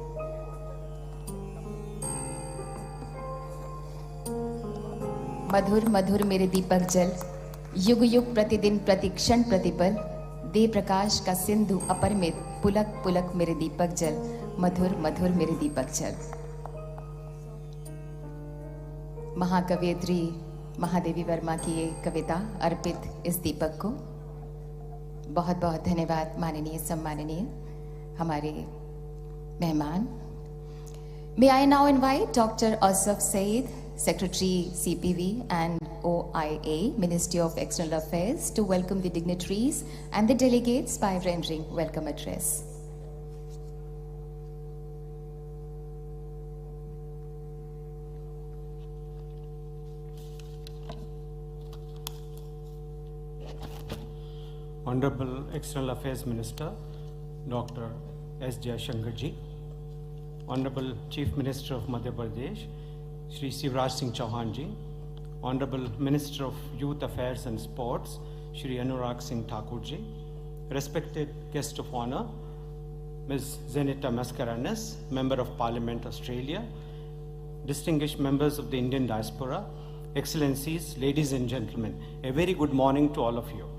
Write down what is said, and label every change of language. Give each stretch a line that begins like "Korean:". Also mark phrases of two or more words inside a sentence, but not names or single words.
Hindi: मधुर मधुर मेरे दीपक जल, युग युग प्रतिदिन प्रतिक्षण प्रतिपल, दे प्रकाश का सिंधु अपरिमित, पुलक पुलक मेरे दीपक जल, मधुर मधुर मेरे दीपक जल। महाकवयित्री महादेवी वर्मा की ये कविता अर्पित इस दीपक को। बहुत बहुत धन्यवाद माननीय सम्माननीय हमारे मेहमान।
English: May I now invite Dr. Asaf Said, Secretary CPV and OIA, Ministry of External Affairs, to welcome the dignitaries and the delegates by rendering welcome address. Honorable External Affairs Minister, Dr. S. Jaishankar ji, Honorable Chief Minister of Madhya Pradesh, Shri Shivraj Singh Chauhan ji, Honorable Minister of Youth Affairs and Sports, Shri Anurag Singh Thakur ji, respected guest of honor, Ms. Janita Mascarenhas, Member of Parliament Australia, distinguished members of the Indian diaspora, Excellencies, ladies and gentlemen, a very good morning to all of you.